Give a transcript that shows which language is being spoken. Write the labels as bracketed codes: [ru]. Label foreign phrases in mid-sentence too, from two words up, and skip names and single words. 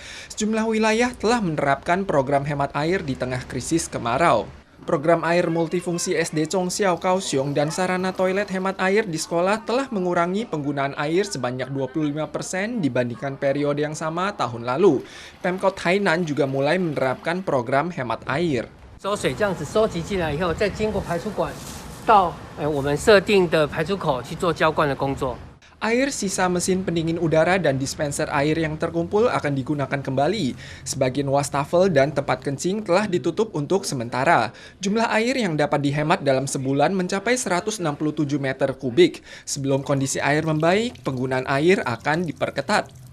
[id] Sejumlah wilayah telah menerapkan program hemat air di tengah krisis kemarau. Program air multifungsi SD Zhongxiao Kaohsiung dan sarana toilet hemat air di sekolah telah mengurangi penggunaan air sebanyak 25% dibandingkan periode yang sama tahun lalu. Pemkot Hainan juga mulai menerapkan program hemat air. [zh] 收水这样子收集进来以后，再经过排出管到我们设定的排出口去做浇灌的工作。 [id] Air sisa mesin pendingin udara dan dispenser air yang terkumpul akan digunakan kembali. Sebagian wastafel dan tempat kencing telah ditutup untuk sementara. Jumlah air yang dapat dihemat dalam sebulan mencapai 167 meter kubik. Sebelum kondisi air membaik, penggunaan air akan diperketat.